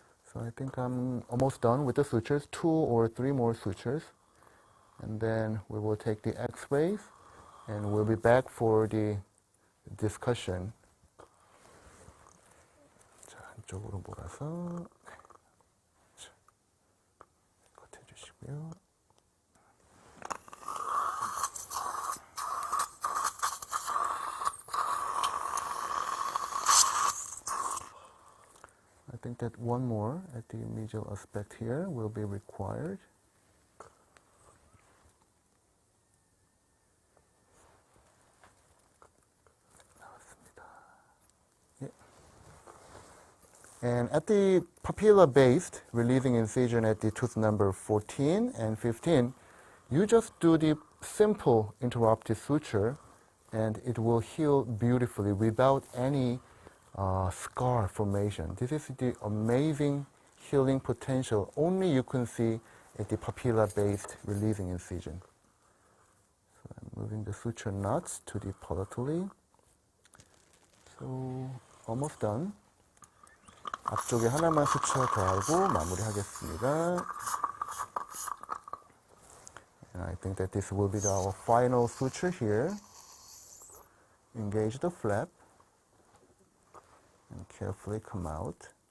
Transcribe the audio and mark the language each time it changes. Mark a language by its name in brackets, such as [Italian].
[English] So I think I'm almost done with the sutures, 2 or 3 more sutures. And then we will take the x-rays and we'll be back for the discussion. [Korean] 자, 한쪽으로 몰아서 자, 컷 해주시고요. [English] I think that one more at the medial aspect here will be required. And at the papilla-based releasing incision at the tooth number 14 and 15, you just do the simple interrupted suture and it will heal beautifully without any scar formation. This is the amazing healing potential only you can see at the papilla-based releasing incision. So I'm moving the suture nuts to the palatally. So almost done. [Korean] 앞쪽에 하나만 수쳐 더 하고 마무리하겠습니다. [English] And I think that this will be our final suture here. Engage the flap and carefully come out.